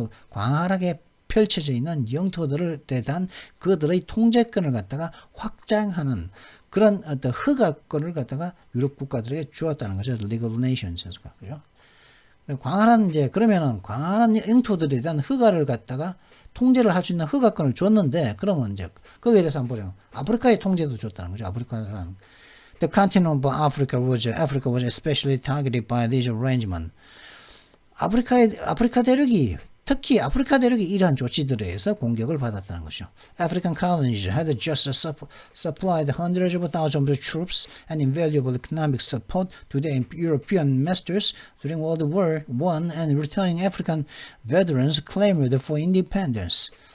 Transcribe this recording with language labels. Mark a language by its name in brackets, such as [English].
[Korean] 광활하게 펼쳐져 있는 영토들을 대한 그들의 통제권을 갖다가 확장하는 그런 어떤 허가권을 갖다가 유럽 국가들에게 주었다는 거죠. League of Nations가. 그죠? 광활한 그러면은 광활한 영토들에 대한 허가를 갖다가 통제를 할 수 있는 허가권을 줬는데, 그러면 이제 거기에 대해서 한번 보려. 아프리카의 통제도 줬다는 거죠. 아프리카라는. [English] The continent of Africa was especially targeted by this arrangement. [Korean] 아프리카 대륙이 특히 아프리카 대륙이 이러한 조치들에 의해서 공격을 받았다는 것이죠. [English] African colonies had just supplied hundreds of thousands of troops and invaluable economic support to the European masters during World War I, and returning African veterans clamored for independence.